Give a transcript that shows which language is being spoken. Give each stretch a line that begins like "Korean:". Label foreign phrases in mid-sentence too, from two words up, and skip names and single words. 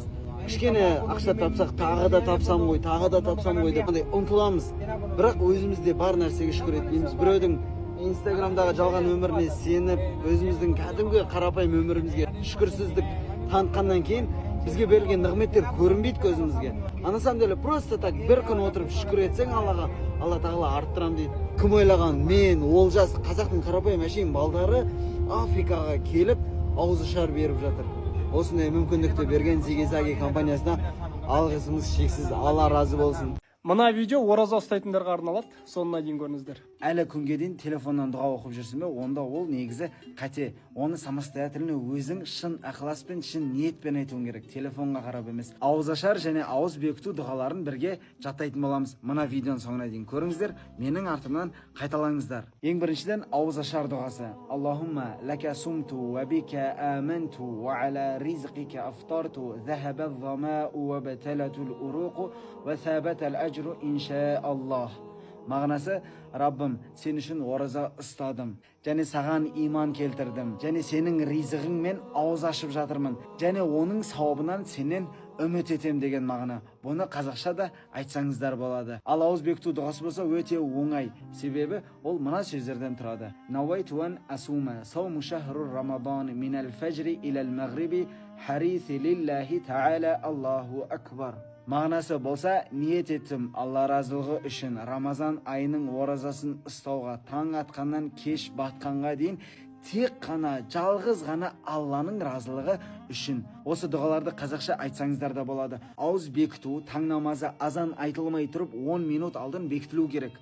Kazakh: Кішкене ақша тапсақ тағы да тапсам ғой, тағы да тапсам ғой деп ұмтыламыз. Бірақ өзімізде бар нәрсеге шүкір етпейміз. Біреудің Инстаграмдағы жалған өміріне сеніп, өзіміздің кәдімгі қарапайым өмірімізге шүкірсіздік танытқаннан кейін бізге берілген нығметтер көрінбейді көзімізге.
Russian: А на самом деле просто так
Kazakh: бір күн отырып шүкір етсең Аллаға, Алла тағала арттырам дейді. Кім ойлаған мен, Олжас, қазақтың қарапайым әшейін балдары Африкаға келіп ауызашар беріп жатыр. Осындай мүмкіндікті берген Зигизаги компаниясына алғысымыз шексіз, Алла разы болсын. Мына видео ораза ұстайтындарға арналады, соңына дейін көріңіздер. Әлі күнге дейін телефоннан дұға оқып жүрсің бе, онда ол негізі қате. Оны самостоятельно өзің шын ықыласпен, шын ниетпен айтуың керек, телефонға қарап емес. Ауызашар және ауыз бекіту дұғаларын бірге жаттайтын боламыз. Мына видеоның соңына дейін көріңіздер, менің артымнан қайталаңыздар. Ең біріншіден ауызашар дұғасы.
Arabic: اللهم لك صمت وبك آمنت وعلى رزقك أفطرت ذهب الظمأ وابتلت العروق وثبت الأجر إن شاء الله.
Kazakh: Мағынасы, Раббым, сен үшін ораза ұстадым, және саған иман келтірдім, және сенің ризығыңмен ауыз ашып жатырмын, және оның сауабынан сенен үміт етем деген мағына. Бұны қазақша да айтсаңыздар болады. Ал ауыз бекіту дұғасы болса өте оңай, себебі ол мына сөздерден тұрады.
Arabic: نويت أن أصوم صوم شهر رمضان من الفجر إلى المغرب خالصا لله تعالى الله أكبر.
Kazakh: Мағынасы болса, ниет еттім Алла разылығы үшін Рамазан айының оразасын ұстауға, таң атқаннан кеш батқанға дейін тек қана, жалғыз ғана Алланың разылығы үшін. Осы дұғаларды қазақша айтсаңыздар да болады. Ауыз бекіту, таң намазы азан айтылмай тұрып 10 минут алдын бекітілу керек.